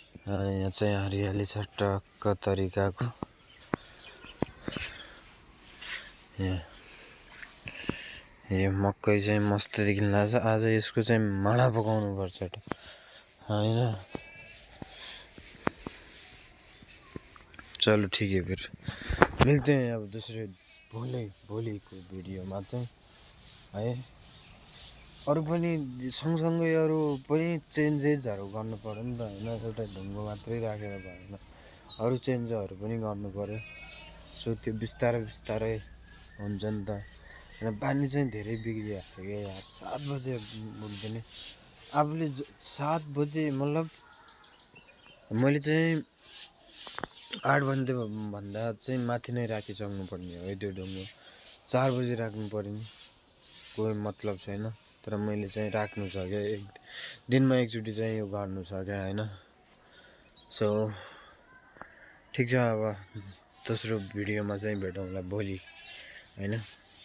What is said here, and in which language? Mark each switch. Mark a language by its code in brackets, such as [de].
[ne] यहाँ चाहिँ हरियाली छ टक्क तरिकाको। यो मकै चाहिँ मस्त देखिन्छ। आज यसको चाहिँ माडा पकाउनु पर्छ हैन। [hi] चलो ठीक है, फिर मिलते हैं अब दूसरे [ne] भोलिको भिडियोमा चाहिँ [hi] है। [ne] अरू पनि सँगसँगै अरू पनि चेन्जेसहरू गर्नु पर्यो नि त हैन। एउटा ढुङ्गो मात्रै राखेर भएन, अरू चेन्जहरू पनि गर्नु पर्यो। सो त्यो बिस्तारै हुन्छ नि त। र बानी चाहिँ धेरै बिग्रिएको थियो क्या यार। 7 बजे उठ्दैन आफूले, 7 बजे मतलब मैले चाहिँ 8 भन्दा चाहिँ माथि नै राखिसक्नु पर्ने हो त्यो ढुङ्गो। 4 बजे राख्नु पर्यो नि कोही मतलब छैन, तर मैले चाहिँ राख्नु छ क्या। एक दिनमा एकचोटि चाहिँ यो गर्नु छ क्या हैन। सो ठिक छ, अब दोस्रो भिडियोमा चाहिँ भेटौँला भोलि हैन।